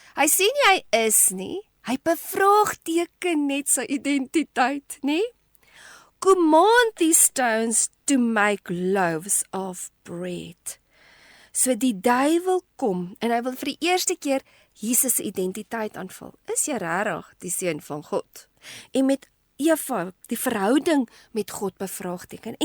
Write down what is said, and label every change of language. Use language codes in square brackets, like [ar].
[af] Hy sê nie hy is nie, hy bevraagteken net sy identiteit, nê? [en] Command these stones to make loaves of bread. [af] So die duiwel kom en hy wil vir die eerste keer Jesus se identiteit aanval. Is jy regtig die seun van God? En met Eva die verhouding met God bevraagteken.